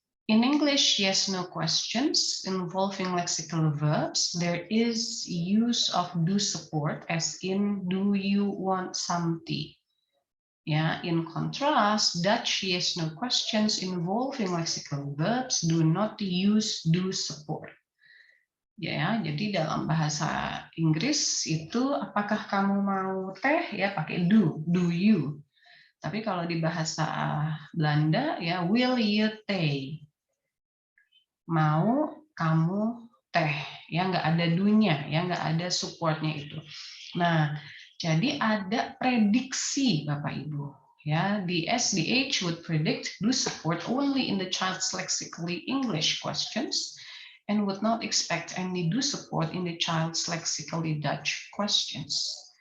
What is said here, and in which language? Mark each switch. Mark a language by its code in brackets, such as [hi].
[en] In English, yes, no questions involving lexical verbs, there is use of do support as in do you want some tea? Yeah, in contrast, Dutch yes, no questions involving lexical verbs do not use do support. [id] Ya, jadi dalam bahasa Inggris itu apakah kamu mau teh ya pakai do you. Tapi kalau di bahasa Belanda ya [en] will you tea. [id] Mau kamu teh ya nggak ada do-nya ya nggak ada supportnya itu. Nah, jadi ada prediksi Bapak Ibu ya [en] the SDH would predict do support only in the child's lexically English questions and would not expect any do support in the child's lexically Dutch questions.